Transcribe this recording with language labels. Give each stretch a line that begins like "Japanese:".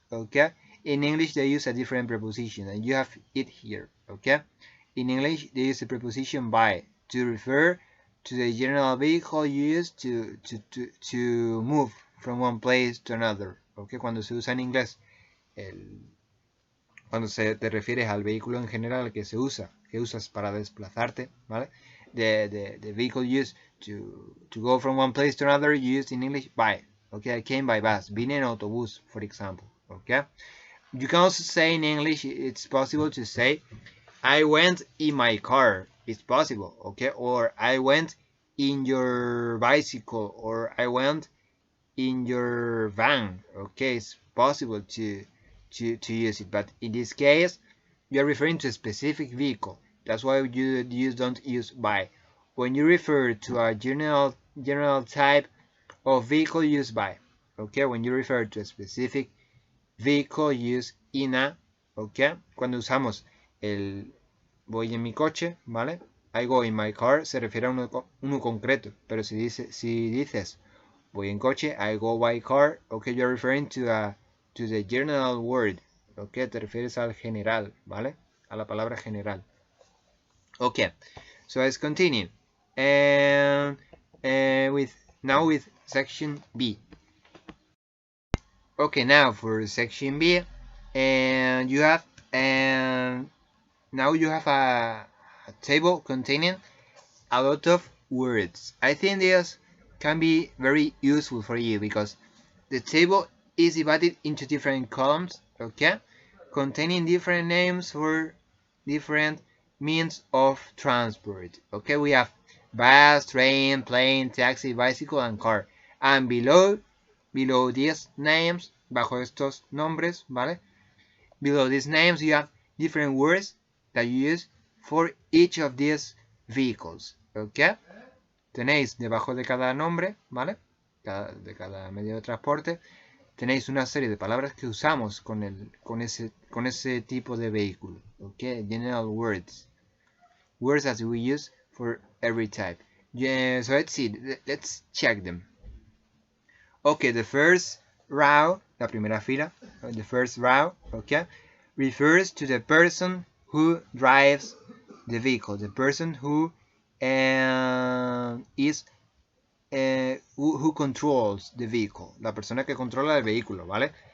English: Okay, in English they use a different preposition, and you have it here. Okay, in English they use the preposition by to refer to the general vehicle used to move from one place to another.
Spanish: Okay, cuando se usa en inglés, cuando te refieres al vehículo en general que usas para desplazarte, ¿vale?
English: The vehicle used to go from one place to another, used in English by. Okay, I came by bus.
Spanish: Vine en autobús,
English: for example. Okay, you can also say in English, it's possible to say I went in my car. It's possible. Okay, or I went in your bicycle, or I went in your van. Okay, it's possible to use it, but in this case you're referring to a specific vehicle. That's why you don't use by. When you refer to a general type of vehicle, use by. Okay, when you refer to a specific vehicle, use in a.
Spanish: Okay, cuando usamos el voy en mi coche, ¿vale?
English: I go in my car
Spanish: se refiere a uno concreto, pero si dices voy en coche,
English: I go by car,
Spanish: okay,
English: you're referring to the general word,
Spanish: okay, te refieres al general, ¿vale? A la palabra general.
English: Okay, so let's continue. And with section B. Okay, now for section B, and you have and now you have a table containing a lot of words. I think this can be very useful for you because the table is divided into different columns, okay, containing different names for different means of transport. Okay, we have bus, train, plane, taxi, bicycle, and car. And below these names,
Spanish: bajo estos nombres, ¿vale?
English: Below these names, you have different words that you use for each of these vehicles.
Spanish: Okay, tenéis debajo de cada nombre, ¿vale? De cada medio de transporte, tenéis una serie de palabras que usamos con ese tipo de vehículo.
English: Okay, general words that we use for every type. Yeah, so let's see, let's check them. Okay, the first row,
Spanish: la primera fila,
English: the first row, okay, refers to the person who drives the vehicle, the person who is who controls the vehicle,
Spanish: la persona que controla el vehículo, ¿vale?